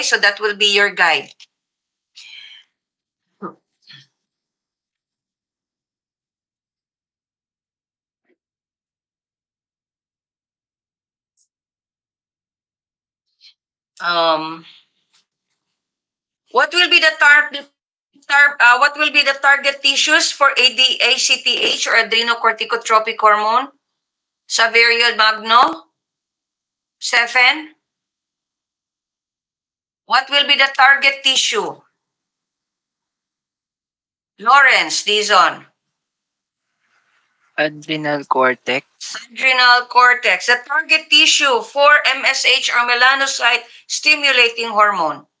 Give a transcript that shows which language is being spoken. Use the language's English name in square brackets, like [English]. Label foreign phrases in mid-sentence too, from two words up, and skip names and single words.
[English] So that will be your guide. What will be the what will be the target tissues for ACTH or adrenocorticotropic hormone? Saverio Magno? Stephen? What will be the target tissue? Lawrence Dizon? Adrenal cortex. Adrenal cortex. The target tissue for MSH or melanocyte stimulating hormone.